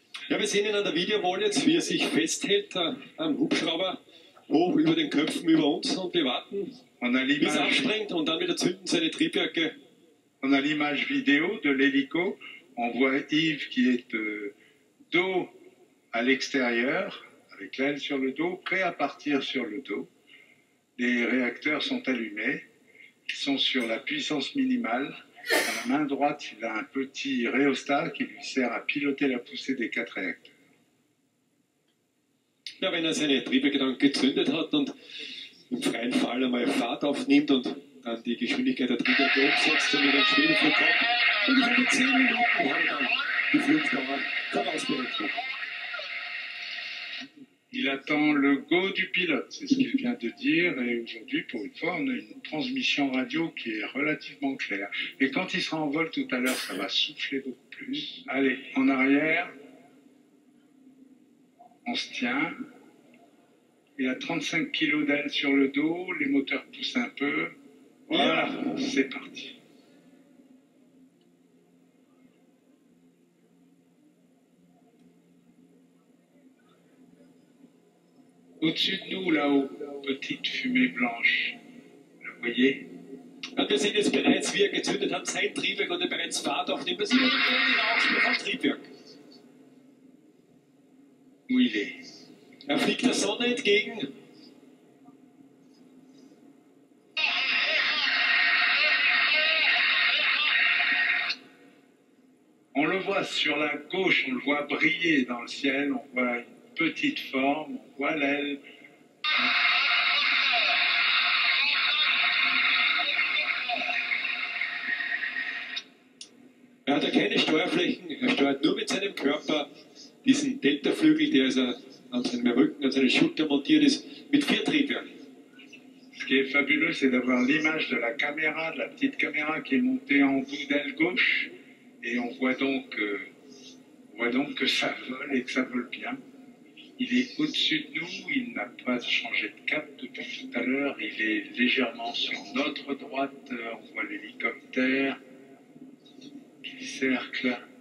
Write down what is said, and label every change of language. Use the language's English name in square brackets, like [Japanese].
[German] Ja, wir sehen ihn an der Videowall jetzt, wie er sich festhält am Hubschrauber, hoch über den Köpfen über uns, und wir warten, bis er abspringt und dann wieder zünden seine Triebwerke. [French] On a l'image vidéo de l'hélico. On voit Yves qui est dos à l'extérieur, avec l'aile sur le dos, prêt à partir sur le dos. Les réacteurs sont allumés, ils sont sur la puissance minimale. À la main droite, il a un petit rhéostat qui lui sert à piloter la poussée des 4 réacteurs. [German] Ja, wenn er seine Triebwerke dann gezündet hat und im freien Fall einmal Fahrt aufnimmt und dann die Geschwindigkeit der Triebwerke umsetzt und wieder ins Schwebeflug kommt, ungefähr mit 10 Minuten hat er dann die Flugdauer vorausberechnet. [French] Il attend le go du pilote, c'est ce qu'il vient de dire, et aujourd'hui, pour une fois, on a une transmission radio qui est relativement claire. Et quand il sera en vol tout à l'heure, ça va souffler beaucoup plus. Allez, en arrière, on se tient. Il a 35 kg d'aile sur le dos, les moteurs poussent un peu. Voilà, c'est parti. Au-dessus de nous, là-haut, petite fumée blanche. Vous la voyez? [German] Und wir sehen jetzt bereits, wie er gezündet hat, sein Triebwerk, und er bereits Fahrt aufnimmt. Wir sehen den Ausspruch vom Triebwerk. [French] Où il est? [German] Er fliegt der Sonne entgegen. [French] On le voit sur la gauche, on le voit briller dans le ciel, on voit une petite forme, on voit l'aile. [German] Er hat ja keine Steuerflächen, er steuert nur mit seinem Körper diesen Deltaflügel, der also an seinem Rücken, an seiner Schulter montiert ist, mit 4 Triebwerken. [French] Ce qui est fabuleux, c'est d'avoir l'image de la caméra, de la petite caméra qui est montée en bout d'aile gauche, et on voit donc que ça vole et que ça vole bien. Il est au-dessus de nous, il n'a pas changé de cap depuis tout à l'heure, il est légèrement sur notre droite, on voit l'hélicoptère qui cercle.